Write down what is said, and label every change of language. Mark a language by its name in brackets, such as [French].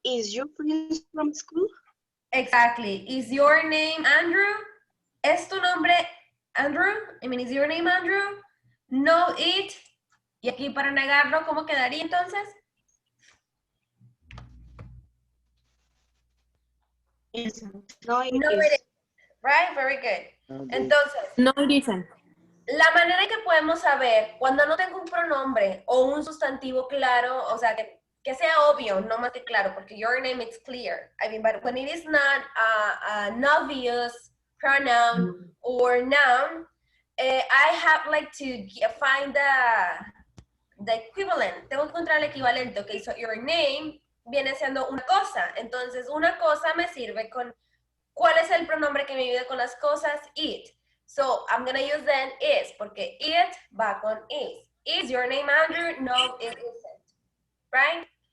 [English] Is your friends from school? exactly. Is your name Andrew? [Spanish] ¿Es tu nombre Andrew? [English] I mean, is your name Andrew? No, it. [Spanish] Y aquí para negarlo, ¿cómo quedaría entonces? [English] No, it No, is. it is. Right, very good. Entonces, No, it isn't. [Spanish] La manera en que podemos saber cuando no tengo un pronombre o un sustantivo claro, o sea, que sea obvio, no más que claro, porque [English] your name is clear. I mean, but when it is not an obvious pronoun or noun, I have like to find the equivalent. [Spanish] Tengo que encontrar el equivalente. [English] Okay, so your name [Spanish] viene siendo una cosa. Entonces, una cosa me sirve con, ¿cuál es el pronombre que me ayuda con las cosas? [English] It. So, I'm going to use then is, porque it va con is. Is your name Andrew? No, it isn't. Right?